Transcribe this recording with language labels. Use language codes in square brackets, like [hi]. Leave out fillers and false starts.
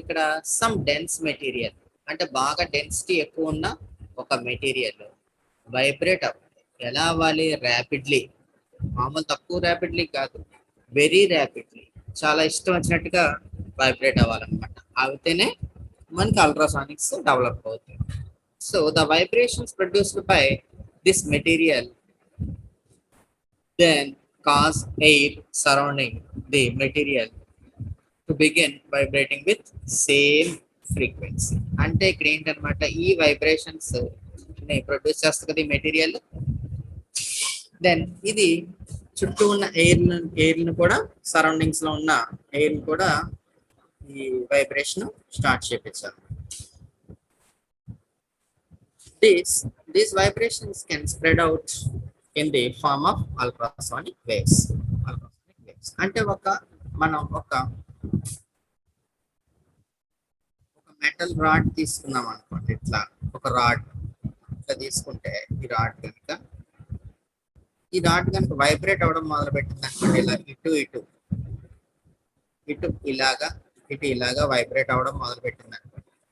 [te] ఇక్కడ [en] some dense material [te] అంటే బాగా డెన్సిటీ ఎక్కువ ఉన్న ఒక మెటీరియల్ వైబ్రేట్ అవ్వాలి. ఎలా అవ్వాలి? ర్యాపిడ్లీ. మామూలు తక్కువ ర్యాపిడ్లీ కాదు, వెరీ ర్యాపిడ్లీ, చాలా ఇష్టం వచ్చినట్టుగా వైబ్రేట్ అవ్వాలన్నమాట. అయితేనే మనకి అల్ట్రాసానిక్స్ డెవలప్ అవుతాయి. [en] So the vibrations produced by this material then cause air surrounding the material to begin vibrating with same frequency. [te] అంటే ఇక్కడ ఏంటనమాట, ఈ వైబ్రేషన్స్ ప్రొడ్యూస్ చేస్తుంది కదా ఈ మెటీరియల్. దెన్ ఇది చుట్టూ ఉన్న ఎయిర్ను కూడా, సరౌండింగ్స్ లో ఉన్న ఎయిర్ కూడా ఈ వైబ్రేషన్ స్టార్ట్ చేయించాలి. [en] These vibrations can spread out in the form of ultrasonic waves. [te] అంటే మనం ఒక మెటల్ రాడ్ తీసుకున్నాం అనుకోండి. ఇట్లా ఒక రాడ్ ఇట్లా తీసుకుంటే ఈ రాడ్ కనుక వైబ్రేట్ అవ్వడం మొదలు పెట్టింది అనుకోండి, ఇలా ఇటు ఇలాగా వైబ్రేట్ అవ్వడం మొదలు పెట్టింది అనుకోండి.